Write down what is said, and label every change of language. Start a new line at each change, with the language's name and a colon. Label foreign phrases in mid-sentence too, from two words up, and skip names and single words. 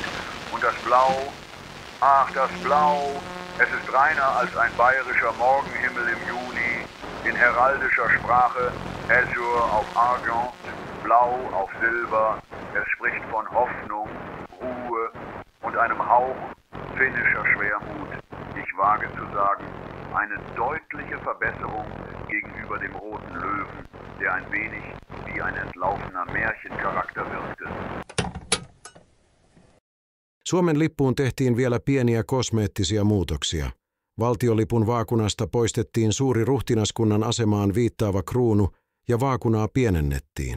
German: Und das Blau, ach das Blau, es ist reiner als ein bayerischer Morgenhimmel im Juni, in heraldischer Sprache Azur auf Argent, Blau auf Silber, es spricht von Hoffnung, Ruhe und einem Hauch finnischer Schwermut. Ich wage zu sagen, eine deutliche Verbesserung gegenüber dem roten Löwen, der ein wenig wie ein entlaufener Märchencharakter wirkte.
Finnish: Suomen lippuun tehtiin vielä pieniä kosmeettisia muutoksia. Valtiolipun vaakunasta poistettiin suuri ruhtinaskunnan asemaan viittaava kruunu ja vaakunaa pienennettiin.